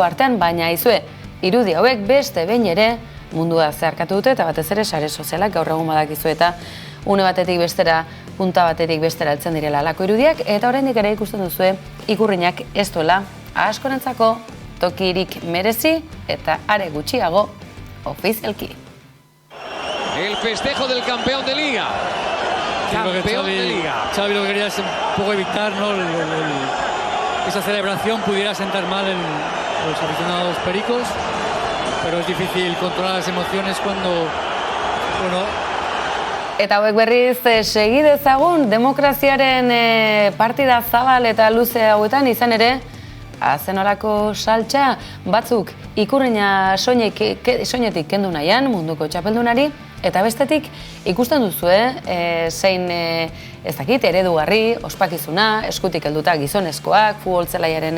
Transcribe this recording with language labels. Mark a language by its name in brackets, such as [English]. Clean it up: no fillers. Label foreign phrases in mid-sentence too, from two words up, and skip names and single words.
[Basque] artean, baina izue, irudi hauek beste behin ere mundua zeharkatu dute eta batez ere sare sozialak gaur egun badakizu eta une batetik bestera, punta batetik bestera heltzen direla alako irudiak eta oraindik ere ikusten duzue ikurrinak ez duela askorentzako tokirik merezi eta are gutxiago ofizialki. [Spanish] El festejo del campeón de Liga. Campeón de Liga. Xavi lo que quería es un poco evitar, ¿no? Esa celebración pudiera sentar mal en los aficionados pericos, pero es difícil controlar las emociones cuando, bueno... [Basque] Eta hauek berriz segi dezagun demokraziaren partida zabal eta luze hauetan izan ere azenolako saltxa batzuk ikurrina soinetik kendu nahian munduko txapeldunari eta bestetik ikusten duzue zein ez dakit eredugarri, ospakizuna, eskutik helduta gizonezkoak, futbol zelaiaren